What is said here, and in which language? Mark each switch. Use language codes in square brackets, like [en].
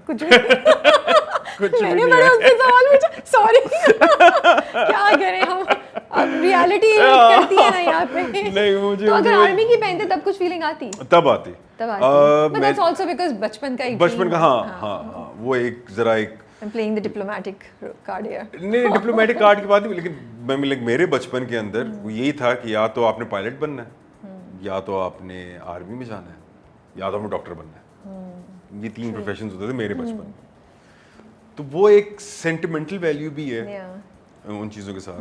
[hi] कुछ मैंने बड़ा उससे सवाल पूछा, सॉरी. क्या करें हम, अब रियलिटी करती है ना यहाँ पे. नहीं, मुझे तो अगर आर्मी की पहनते तब कुछ फीलिंग आती? तब आती. [en] but that's also because [hi] बचपन का. हाँ, वो एक जरा एक [en] I'm playing the diplomatic card here. [hi] नहीं, डिप्लोमेटिक कार्ड की बात नहीं, लेकिन मेरे बचपन के अंदर वो यही था कि या तो आपने पायलट बनना है, या तो आपने आर्मी में जाना है, या तो आपने डॉक्टर बनना है. ये 3 प्रोफेशंस होते थे मेरे बचपन में. तो वो एक सेंटिमेंटल वैल्यू भी है उन चीज़ों के साथ.